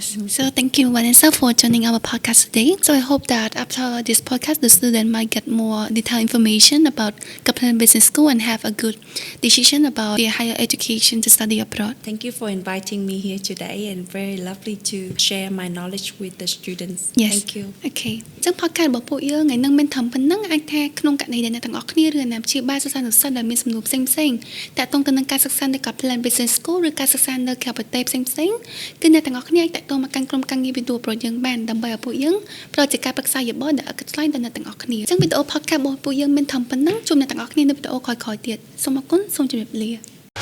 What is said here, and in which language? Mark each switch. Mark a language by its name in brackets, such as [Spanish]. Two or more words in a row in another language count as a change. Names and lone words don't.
[English] So thank you, Vanessa, for joining our podcast today. So I hope that after this podcast, the student might get more detailed information about Kaplan Business School and have a good decision about their higher education to study abroad. Thank you for inviting me here today, and very lovely to share my knowledge with the students. Yes. Thank you. [Khmer] Okay. ចឹង podcast របស់ពួកយើងថ្ងៃនេះមានត្រឹមប៉ុណ្ណឹងអាចថាក្នុងករណីដែលអ្នកទាំងអស់គ្នាឬអ្នកជាបាលសិស្សានុសិស្សដែលមានសំណួរផ្សេងៗតាក់ទងទៅនឹងការសិក្សានៅ Kaplan Business School ឬការសិក្សានៅក្រៅប្រទេសផ្សេងៗគឺអ្នកទាំងអស់គ្នាអាចតាក់ទងមកកាន់ក្រុមការងារ WEduAbroad យើងបានដើម្បីឲ្យពួកយើងផ្ដល់ជាការប្រឹក្សាយោបល់ដែលឥតគិតថ្លៃដល់អ្នកទាំងអស់គ្នាអញ្ចឹងវីដេអូ podcast របស់ពួកយើងមានត្រឹមប៉ុណ្ណឹងជួបអ្នកទាំងអស់គ្នានៅវីដេអូក្រោយៗទៀតសូមអរគុណសូមជម្រាបលា